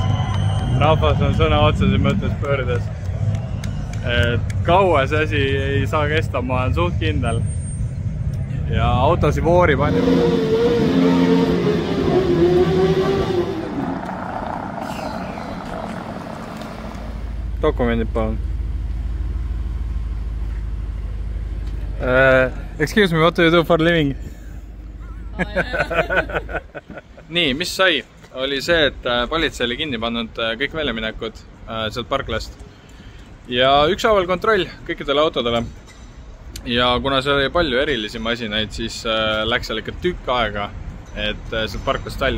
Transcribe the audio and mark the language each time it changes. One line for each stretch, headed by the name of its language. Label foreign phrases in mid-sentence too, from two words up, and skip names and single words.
Estonian: Rahvas on sõna otseses mõttes pöördes. Kaua see asi ei saa kesta, ma olen suht kindel. Ja autosi voorib ainult. Dokumendid palun.
English: Excuse me, what do you do for living?
Estonian: Nii, mis sai? Oli see, et politsei oli kinni pannud kõik väljaminekud sealt parklast. Ja ükshaaval kontroll kõikidele autodele. Ja kuna seal oli palju erilisi masinaid, siis läks seal ikka tükk aega, et sealt parklast välja.